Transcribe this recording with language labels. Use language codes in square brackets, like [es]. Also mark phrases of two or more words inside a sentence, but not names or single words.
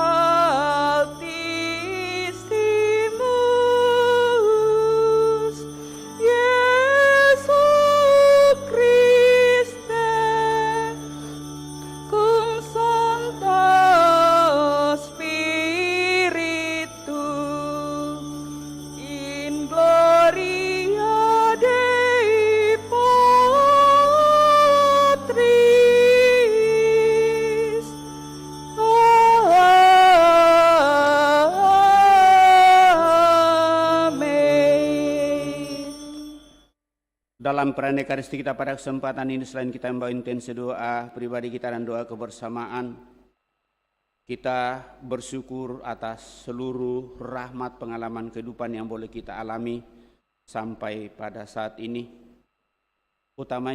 [la] Altissimus, Iesu Christe, cum Sancto Spiritu, in gloria Dei Patris. [id] Amin. Dalam perayaan Ekaristi kita pada kesempatan ini, selain kita membawa intensi doa pribadi kita dan doa kebersamaan, kita bersyukur atas seluruh rahmat pengalaman kehidupan yang boleh kita alami sampai pada saat ini.